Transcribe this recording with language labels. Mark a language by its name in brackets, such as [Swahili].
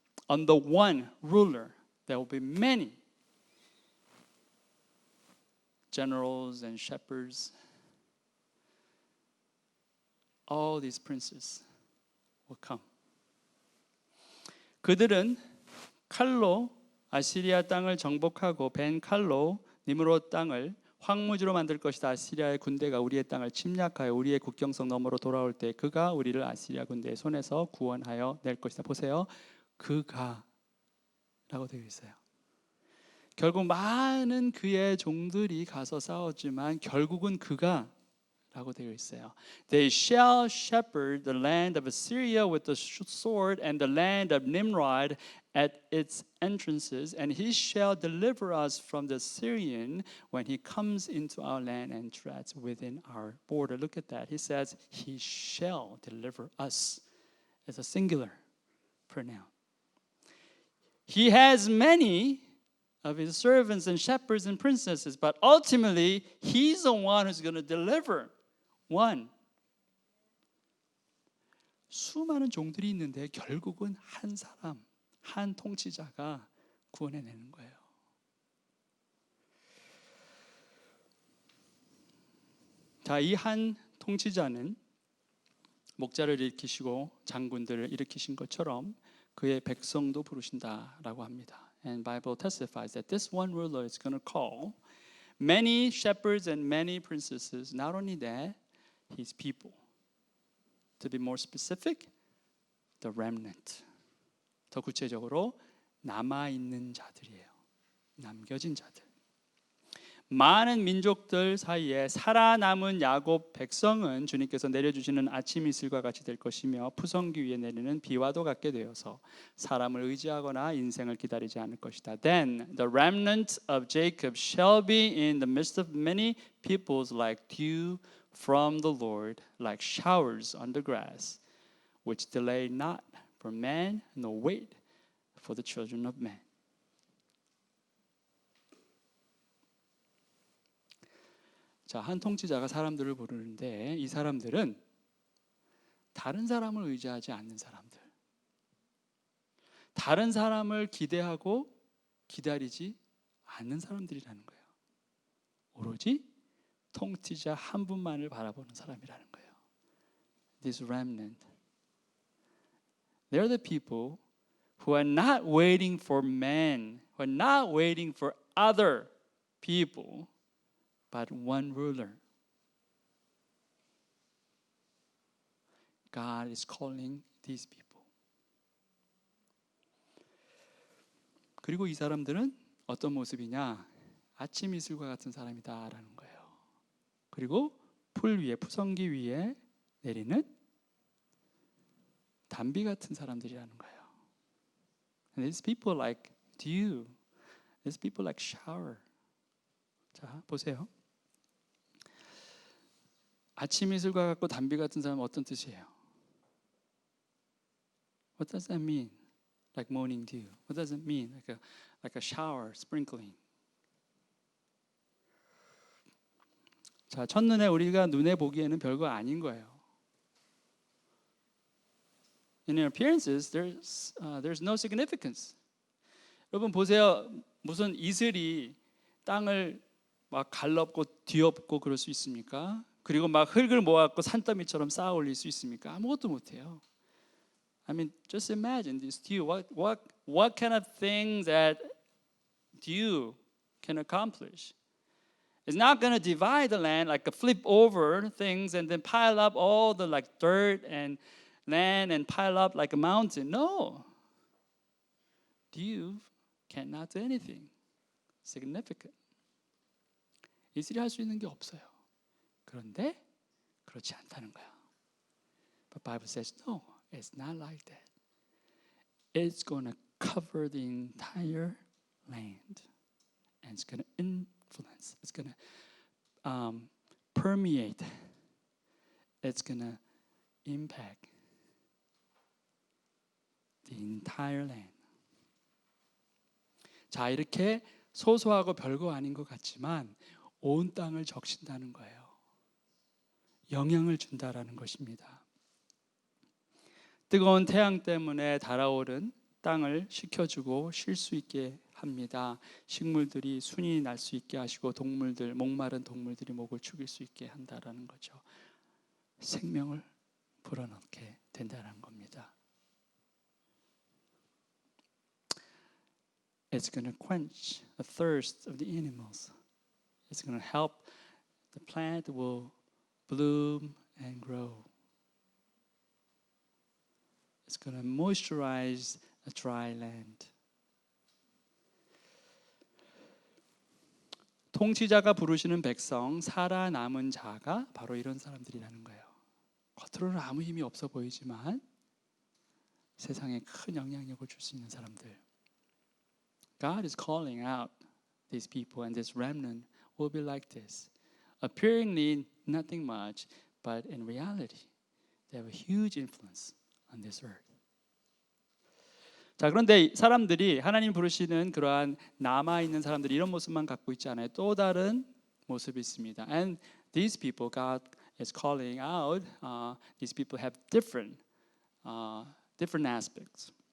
[English] On the one ruler, there will be many generals and shepherds. All these princes will come. [Korean] 그들은 칼로 아시리아 땅을 정복하고 벤 칼로 니므롯 땅을 황무지로 만들 것이다. 아시리아의 군대가 우리의 땅을 침략하여 우리의 국경선 너머로 돌아올 때 그가 우리를 아시리아 군대의 손에서 구원하여 낼 것이다. 보세요. 그가 라고 되어 있어요. 결국 많은 그의 종들이 가서 싸웠지만 결국은 그가 라고 되어 있어요. [English] They shall shepherd the land of Assyria with the sword and the land of Nimrod at its entrances, and he shall deliver us from the Syrian when he comes into our land and treads within our border. Look at that. He says he shall deliver us as a singular pronoun. He has many of his servants and shepherds and princesses, but ultimately he's the one who's going to deliver one. [Korean] 수많은 종들이 있는데 결국은 한 사람, 한 통치자가 구원해내는 거예요. 자, 이 한 통치자는 목자를 일으키시고 장군들을 일으키신 것처럼 그의 백성도 부르신다라고 합니다. [English] And Bible testifies that this one ruler is going to call many shepherds and many princesses. Not only that, his people. To be more specific, the remnant. [Korean] 더 구체적으로 남아있는 자들이에요. 남겨진 자들. 많은 민족들 사이에 살아남은 야곱 백성은 주님께서 내려주시는 아침 이슬과 같이 될 것이며 푸성기 위에 내리는 비와도 같게 되어서 사람을 의지하거나 인생을 기다리지 않을 것이다. [English] Then the remnant of Jacob shall be in the midst of many peoples like dew from the Lord, like showers on the grass, which delay not for man, nor wait for the children of men. [Korean] 자, 한 통치자가 사람들을 부르는데 이 사람들은 다른 사람을 의지하지 않는 사람들, 다른 사람을 기대하고 기다리지 않는 사람들이라는 거예요. 오로지 통치자 한 분만을 바라보는 사람이라는 거예요. [English] This remnant, they're the people who are not waiting for men, who are not waiting for other people, but one ruler. God is calling these people. [Korean] 그리고 이 사람들은 어떤 모습이냐? 아침 이슬과 같은 사람이다라는 거예요. 그리고 풀 위에, 푸성기 위에 내리는 단비 같은 사람들이라는 거예요. [English] And these people like dew. These people like shower. [Korean] 자, 보세요. 아침 이슬과 같고 단비 같은 사람은 어떤 뜻이에요? [English] What does that mean? Like morning dew. What does it mean? Like a shower, sprinkling. [Korean] 자, 첫눈에 우리가 눈에 보기에는 별거 아닌 거예요. [English] In appearances, there's no significance. [Korean] 여러분 보세요. 무슨 이슬이 땅을 막 갈라엎고 뒤엎고 그럴 수 있습니까? 그리고 막 흙을 모아갖고 산더미처럼 쌓아 올릴 수 있습니까? 아무것도 못해요. [English] I mean, just imagine this dew. What kind of things that dew can accomplish? It's not going to divide the land like a flip over things and then pile up all the like dirt and land and pile up like a mountain. No. Dew cannot do anything significant. [Korean] 이슬이 할 수 있는 게 없어요. 그런데 그렇지 않다는 거야. [English] But Bible says no, it's not like that. It's going to cover the entire land, and it's going to influence. It's going to permeate. It's going to impact the entire land. [Korean] 자, 이렇게 소소하고 별거 아닌 것 같지만 온 땅을 적신다는 거예요. 영향을 준다라는 것입니다. 뜨거운 태양 때문에 달아오른 땅을 식혀주고 쉴 수 있게 합니다. 식물들이 순이 날 수 있게 하시고 동물들, 목마른 동물들이 목을 축일 수 있게 한다라는 거죠. 생명을 불어넣게 된다는 겁니다. [English] It's going to quench the thirst of the animals. It's going to help the plant will bloom and grow. It's going to moisturize a dry land. [Korean] 통치자가 부르시는 백성, 살아남은 자가 바로 이런 사람들이라는 거예요. 겉으로는 아무 힘이 없어 보이지만 세상에 큰 영향력을 줄 수 있는 사람들. [English] God is calling out these people, and this remnant will be like this. Appearingly nothing much, but in reality, they have a huge influence on this earth. [Korean] 자, 그런데 사람들이 하나님 부르시는 그러한 남아있는 사람들이 이런 모습만 갖고 있지 않아요. 또 다른 모습이 있습니다. [English] And these people, God is calling out, these people have different aspects.